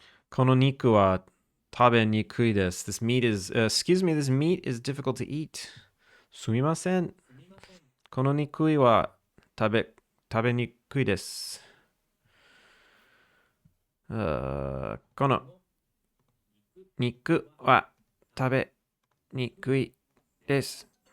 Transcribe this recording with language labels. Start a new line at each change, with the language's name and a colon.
Japanese: この肉は食べにくいです。
English: This meat is, excuse me, this meat is difficult to eat.
Japanese: すみません。この肉は食べにくいです。この肉は食べにくいです。